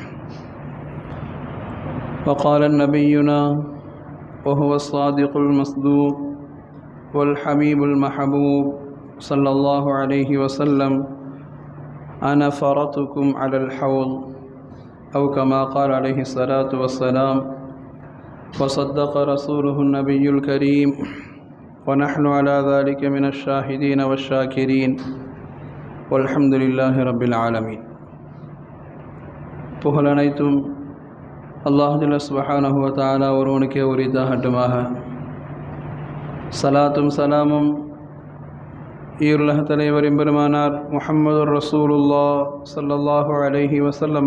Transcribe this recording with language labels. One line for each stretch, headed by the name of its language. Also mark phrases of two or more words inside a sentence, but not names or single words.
Arabic: وقال نبينا وهو الصادق المصدوق والحبيب المحبوب صلى الله عليه وسلم: أنا فرطكم على الحوض، أو كما قال عليه الصلاة والسلام. وصدق رسوله النبي الكريم، ونحن على ذلك من الشاهدين والشاكرين، والحمد لله رب العالمين.
Tamil: புகழ் அனைத்தும்
Arabic: الله جل سبحانه وتعالى
Tamil: ஒருவனுக்கே உரித்தாகட்டுமாக. சலாத்தும் சலாமும் ஈருலக தலைவர் எம்பெருமானார் முஹம்மது
Arabic: رسول الله صلى الله عليه وسلم